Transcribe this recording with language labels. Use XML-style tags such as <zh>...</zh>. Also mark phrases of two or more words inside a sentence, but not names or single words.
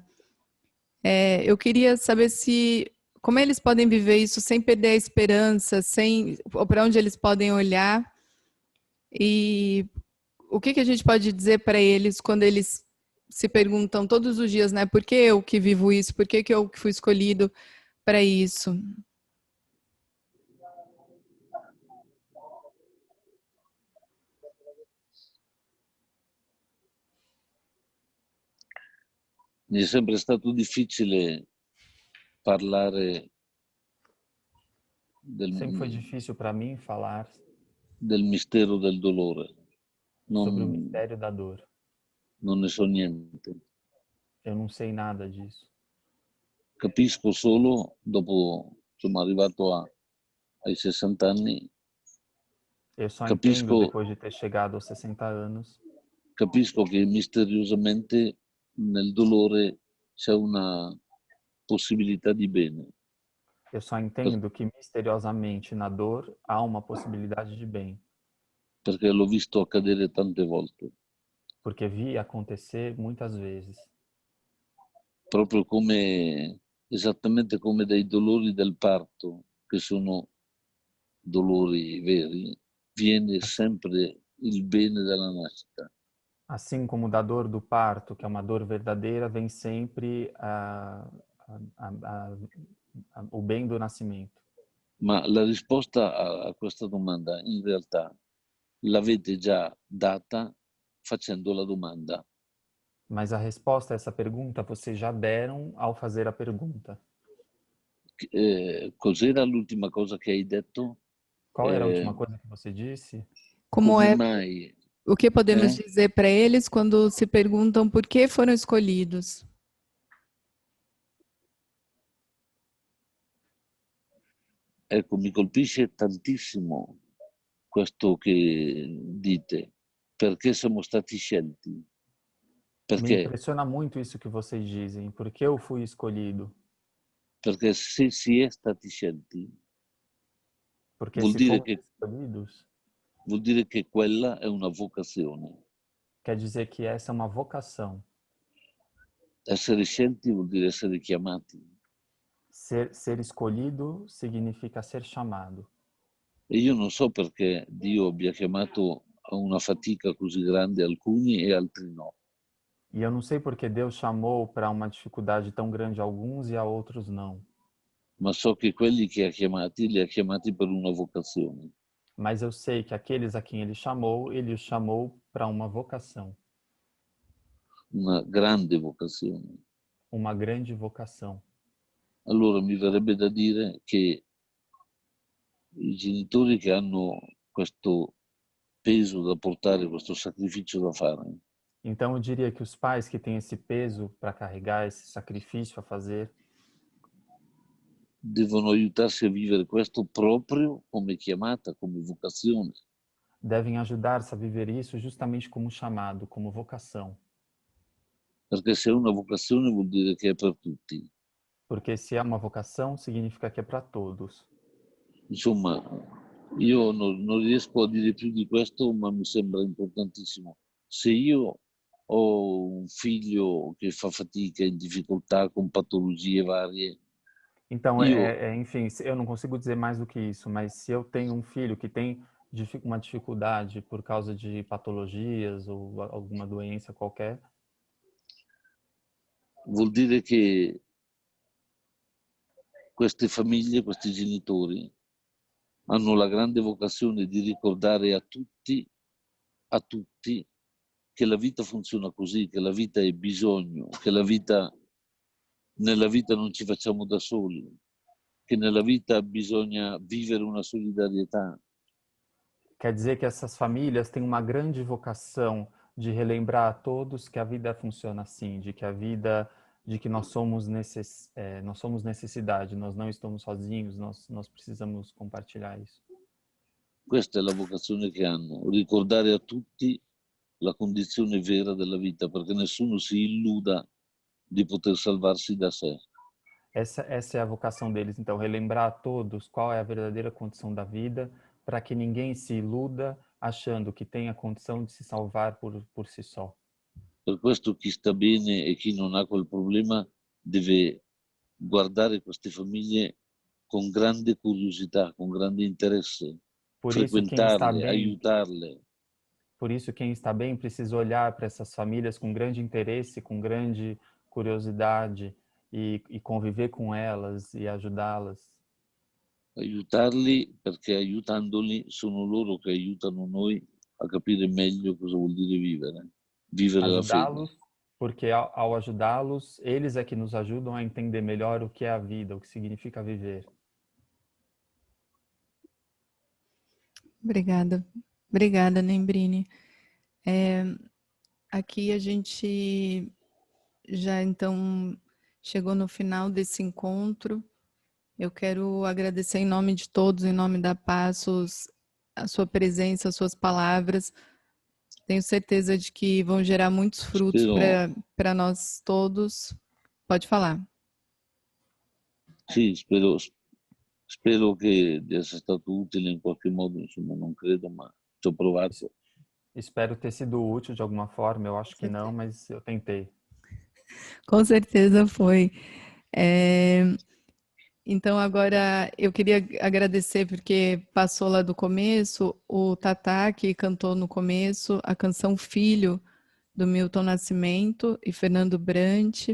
<pt>Eu queria saber como eles podem viver isso sem perder a esperança, ou para onde eles podem olhar e o que a gente pode dizer para eles quando eles se perguntam todos os dias, né? Por que eu que vivo isso? Por que eu que fui escolhido para isso?</pt> <it>Mi è sempre stato difficile parlare</it> <pt>Sempre foi</pt> <it>del,</it> <pt>difícil para mim falar</pt> <it>del mistero del dolore.</it> <pt>sobre o</pt> <it>Non,</it> <pt>mistério da dor.</pt> <it>non ne so niente.</it> <pt>Eu não sei nada disso.</pt> <it>Capisco solo dopo, insomma, arrivato ai 60 anni,</it> <pt>Eu só entendo</pt> <it>capisco,</it> <pt>depois de ter chegado aos 60 anos</pt> <it>capisco che misteriosamente nel dolore c'è una possibilità di bene,</it> <pt>Eu só entendo que misteriosamente na dor há uma possibilidade de bem,</pt> <it>perché l'ho visto accadere tante volte,</it> <pt>porque vi acontecer muitas vezes.</pt> <it>proprio come, esattamente come dai dolori del parto, che sono dolori veri, viene sempre il bene dalla nascita.</it> <pt>Assim como da dor do parto, que é uma dor verdadeira, vem sempre o bem do nascimento.</pt> <it>Ma la risposta a questa domanda in realtà l'avete già data facendo la domanda.</it> <pt>Mas a resposta a essa pergunta vocês já deram ao fazer a pergunta.</pt> <it>Cos'era l'ultima cosa che hai detto?</it> <pt>Qual era a última coisa que você disse? Como</pt> <it>Come</it> <pt>é,</pt> <it>mai?</it> <pt>o que podemos Eh? dizer para eles quando se perguntam por que foram escolhidos?</pt> <it>Ecco, mi colpisce tantissimo questo che dite, perché siamo stati scelti,</it> <pt>Me</pt> <it>perché,</it> <pt>impressiona muito isso que vocês dizem, porque eu fui escolhido.</pt> <it>perché se si è stati scelti</it> <pt>Porque</pt> <it>vuol</it> <pt>se</pt> <it>dire</it> <pt>fomos</pt> <it>che,</it> <pt>escolhidos,</pt> <it>vuol dire che quella è una vocazione.</it> <pt>quer dizer que essa é uma vocação.</pt> <it>Essere scelti vuol dire essere chiamati.</it> <pt>Ser escolhido significa ser chamado.</pt> <it>E io non so perché Dio abbia chiamato a una fatica così grande alcuni e altri no.</it> <pt>E eu não sei porque Deus chamou para uma dificuldade tão grande a alguns e a outros não.</pt> <it>Ma so che quelli che ha chiamati li ha chiamati per una vocazione.</it> <pt>Mas eu sei que aqueles a quem ele os chamou para uma vocação,</pt> <it>Una grande vocazione.</it> <pt>uma grande vocação.</pt> <it>Allora mi verrebbe da dire che i genitori che hanno questo peso da portare, questo sacrificio da fare,</it> <pt>Então eu diria que os pais que têm esse peso para carregar, esse sacrifício a fazer,</pt> <it>devono aiutarsi a vivere questo proprio come chiamata, come vocazione.</it> <pt>devem ajudar-se a viver isso justamente como chamado, como vocação.</pt> <it>Perché se è una vocazione vuol dire che è per tutti.</it> <pt>Porque se é uma vocação, significa que é para todos.</pt> <it>Insomma, io non riesco a dire più di questo, ma mi sembra importantissimo. Se io o um filho che fa fatica, in difficoltà, com patologie varie.</it> <pt>Então,</pt> <it>Io</it> <pt>enfim, eu não consigo dizer mais do que isso, mas se eu tenho um filho que tem uma dificuldade por causa de patologias ou alguma doença qualquer,</pt> <it>vuol dire che queste famiglie, questi genitori, hanno la grande vocazione di ricordare a tutti che la vita funziona così, che la vita è bisogno, che nella vita non ci facciamo da soli, che nella vita bisogna vivere una solidarietà.</it> <pt>quer dizer que essas famílias têm uma grande vocação de relembrar a todos que a vida funciona assim, de que nós somos necessidade, nós não estamos sozinhos, nós precisamos compartilhar isso.</pt> <it>Questa è la vocazione che hanno, ricordare a tutti la condizione vera della vita, perché nessuno si illuda di poter salvarsi da sé.</it> <pt>Essa é a vocação deles, então, relembrar a todos qual é a verdadeira condição da vida, para que ninguém se iluda achando que tem a condição de se salvar por si só.</pt> <it>Per questo chi sta bene e chi non ha quel problema deve guardare queste famiglie con grande curiosità, con grande interesse, frequentarle, aiutarle.</it> <pt>Por isso, quem está bem precisa olhar para essas famílias com grande interesse, com grande curiosidade e conviver com elas e ajudá-las.</pt> <it>Aiutarli perché aiutandoli sono loro che aiutano noi a capire meglio cosa vuol dire vivere la fede.</it> <pt>Porque ao ajudá-los, eles é que nos ajudam a entender melhor o que é a vida, o que significa viver. Obrigada, Nembrini. Aqui a gente já então chegou no final desse encontro. Eu quero agradecer em nome de todos, em nome da Passos, a sua presença, as suas palavras. Tenho certeza de que vão gerar muitos frutos para nós todos. Pode falar.</pt> <it>Sì, spero che di essere stato utile in qualche modo, insomma, non credo, ma ci ho provato.</it> <pt>Espero ter sido útil de alguma forma, eu acho que não, mas eu tentei. Com certeza foi. Então, agora eu queria agradecer porque passou lá do começo o Tatá, que cantou no começo a canção Filho, do Milton Nascimento e Fernando Brant.</pt>